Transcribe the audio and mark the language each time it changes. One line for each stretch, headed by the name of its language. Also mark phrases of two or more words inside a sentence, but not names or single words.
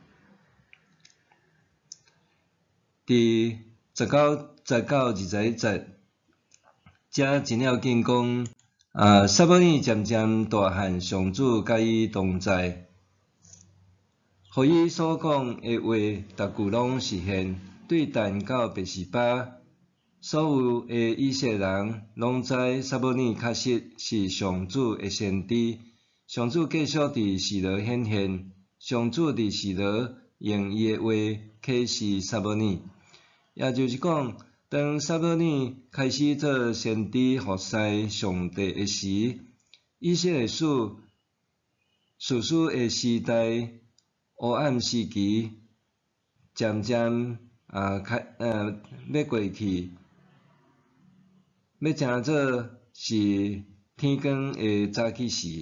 Min Nan Chinese: 伫19节到21节，遮真了紧讲，撒母耳渐渐大汉，上主甲伊同在，互伊所讲的话，逐句拢实现。对但到别是巴，所有的以色列人拢知撒母耳确实是上主的先知。上主继续伫示罗显现，上主伫示罗用伊的话启示撒母耳。也就是讲，当撒母耳开始做先知服侍上帝的时，以色列史的时代黑暗时期渐渐要过去，要成做是天光的早起时。